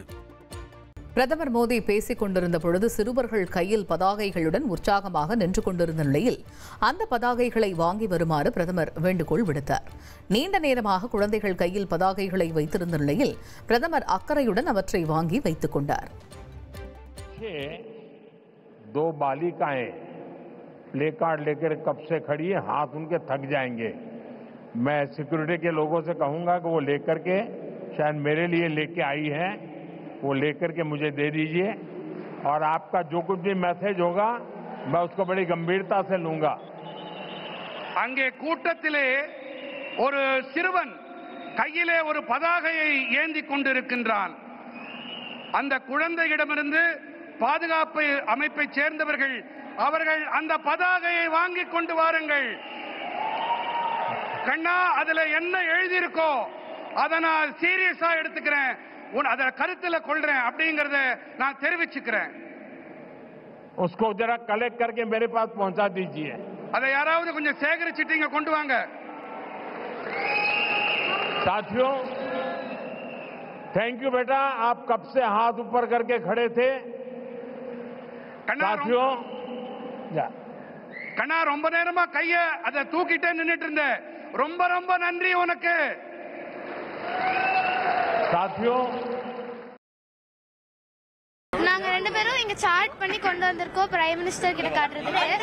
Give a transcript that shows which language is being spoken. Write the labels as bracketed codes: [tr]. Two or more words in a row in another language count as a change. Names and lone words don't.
[ta] பிரதமர் மோடி பேசிக் கொண்டிருந்த பொழுது சிறுவர்கள் கையில் பதாகைகளுடன் உற்சாகமாக நின்று கொண்டிருந்த நிலையில் அந்த பதாகைகளை வாங்கி வருமாறு பிரதமர் வேண்டுகோள் விடுத்தார். நீண்ட நேரமாக குழந்தைகள் கையில் பதாகைகளை வைத்திருந்த நிலையில் பிரதமர் அக்கறையுடன் அவற்றை வாங்கி வைத்துக் கொண்டார். [hi] दो बालिकाएं प्ले कार्ड लेकर कब से खड़ी है, हाथ उनके थक जाएंगे. मैं सिक्योरिटी के लोगों से कहूंगा कि वो लेकर के, शायद मेरे लिए लेके आई है, वो लेकर के मुझे दे दीजिए और आपका जो कुछ भी मैसेज होगा मैं उसको बड़ी गंभीरता से लूंगा. [ta] அங்கே கூட்டத்திலே ஒரு சிறுவன் கையிலே ஒரு பதாகையை ஏந்தி கொண்டிருக்கின்றான். அந்த குழந்தையிடமிருந்து பாதுகாப்பு அமைப்பை சேர்ந்தவர்கள் அவர்கள் அந்த பதாகையை வாங்கி கொண்டு வாருங்கள். கண்ணா, அதுல என்ன எழுதியிருக்கோ அதை நான் சீரியஸா எடுத்துக்கிறேன், அதை கருத்துல கொள்றேன் அப்படிங்கறத நான் தெரிவிச்சுக்கிறேன். [hi] उसको जरा कलेक्ट करके मेरे पास पहुंचा दीजिए. [ta] அதை யாராவது கொஞ்சம் சேகரிச்சிட்டு இங்க கொண்டு வாங்க. [hi] साथियों, [en] thank you [hi] बेटा, आप कब से हाथ ऊपर करके खड़े थे. साथियों, [ta] கண்ணா, ரொம்ப நேரமா கைய அதை தூக்கிட்டே நின்னுட்டு இருந்த, ரொம்ப ரொம்ப நன்றி உனக்கு. [hi] साथियों, [ta] நாங்க ரெண்டு பேரும் இங்க சார்ட் பண்ணி கொண்டு வந்திருக்கோம் [en] prime minister [ta] கிட்ட காட்டுறதுக்கு.